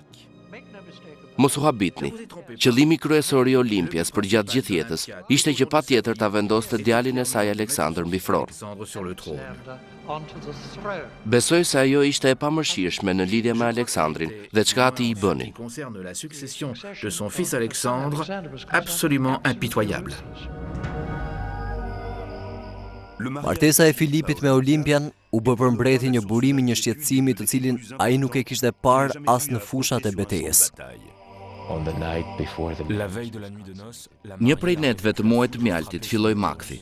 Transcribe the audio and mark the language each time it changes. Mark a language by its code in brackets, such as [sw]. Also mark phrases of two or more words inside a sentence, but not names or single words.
[sq] Mos u habitni, qëllimi kryesor i Olimpias për gjatë gjithë jetës ishte që patjetër ta vendoste djalin e saj Aleksandër mbi fron. Besoj se ajo ishte e pamërshirshme në lidhje me Aleksandrin dhe çka ati i bënin. [fr] Concerne la succession de son fils Alexandre, absolument impitoyable. [sq] Martesa e Filipit me Olimpian u bë për mbreti një burimi një shqetësimi të cilin ai nuk e kishte parë as në fushat e betejës. Një prej netëve të muajit të mjaltit filloi makthi.